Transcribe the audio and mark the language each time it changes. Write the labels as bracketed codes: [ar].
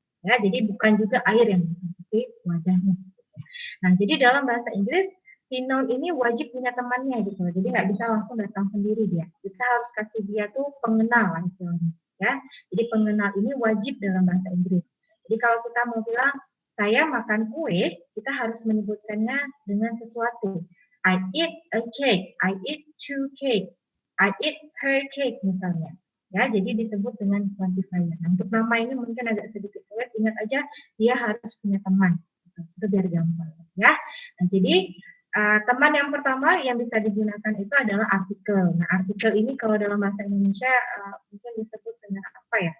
[id] Ya, jadi bukan juga air yang dihitung, tapi wadahnya. Nah, jadi dalam bahasa Inggris, si noun ini wajib punya temannya gitu. Jadi nggak bisa langsung datang sendiri dia. Kita harus kasih dia tuh pengenal lah istilahnya. Ya, jadi pengenal ini wajib dalam bahasa Inggris. Jadi kalau kita mau bilang saya makan kue, kita harus menyebutkannya dengan sesuatu. [en] I eat a cake, I eat two cakes, I eat her cake [id] misalnya. Ya, jadi disebut dengan quantifier. Nah, untuk nama ini mungkin agak sedikit sulit. Ingat aja dia harus punya teman. Itu biar gampang ya. Nah, jadi teman yang pertama yang bisa digunakan itu adalah artikel. Nah, artikel ini kalau dalam bahasa Indonesia mungkin disebut dengan apa ya?